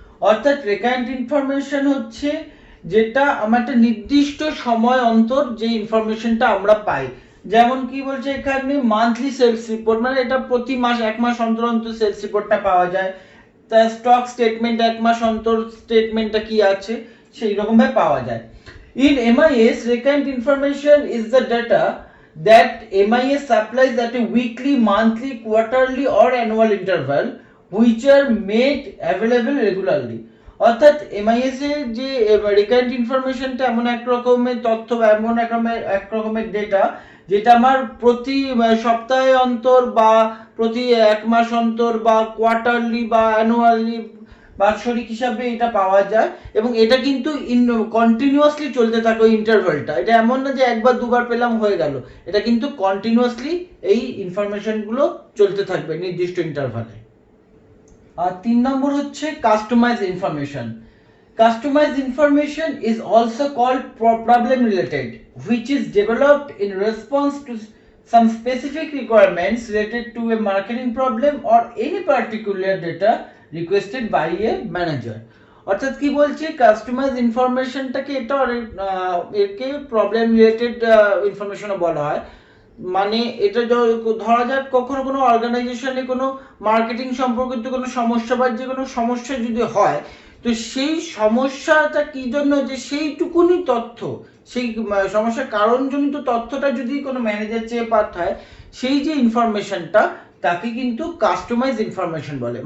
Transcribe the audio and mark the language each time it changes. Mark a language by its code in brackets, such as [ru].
[bn] অর্থাৎ recurrent information হচ্ছে যেটা আমার একটা নির্দিষ্ট সময় অন্তর যে ইনফরমেশনটা আমরা পাই। যেমন কি বলছে এখানে মান্থলি সেলস রিপোর্ট, মানে এটা প্রতি মাস এক মাস অন্তর অন্তর সেলস রিপোর্টটা পাওয়া যায়। তার স্টক স্টেটমেন্ট এক মাস অন্তর স্টেটমেন্টটা কি আছে সেই রকম ভাবে পাওয়া যায়। [en] In MIS, recurrent information is the data that MIS supplies at a weekly, monthly, quarterly or annual interval which are made available regularly. [bn] অর্থাৎ MIS এর যে রিকারেন্ট ইনফরমেশনটা এমন এক রকমের তথ্য বা এমন এক রকমের ডেটা যেটা আমার প্রতি সপ্তাহে অন্তর বা প্রতি এক মাস অন্তর বা কোয়ার্টারলি বা অ্যানুয়ালি বাৎসরিক হিসাবে এটা পাওয়া যায় এবং এটা কিন্তু কন্টিনিউয়াসলি চলতে থাকে ওই ইন্টারভ্যালটা। এটা এমন না যে একবার দুবার পেলাম হয়ে গেল, এটা কিন্তু কন্টিনিউয়াসলি এই ইনফরমেশনগুলো চলতে থাকবে নির্দিষ্ট ইন্টারভ্যালে। আর 3 নম্বর হচ্ছে customise information. [en] Customized information is also called problem related, which is developed in response to some specific requirements related to a marketing problem or any particular data requested by a manager. [bn] অর্থাৎ কি বলছে customise ইনফরমেশনটাকে এটা একে problem related ইনফরমেশনও বলা হয়। মানে এটা ধরা যাক কখনো কোনো অর্গানাইজেশনে কোনো মার্কেটিং সম্পর্কিত কোনো সমস্যা বা যে কোনো সমস্যা যদি হয়, তো সেই সমস্যাটা কি জন্য যে সেইটুকুনি তথ্য, সেই সমস্যার কারণজনিত তথ্যটা যদি কোনো ম্যানেজার চেয়ে পাঠায়, সেই যে ইনফরমেশনটা তাকে কিন্তু কাস্টমাইজ ইনফরমেশন বলে।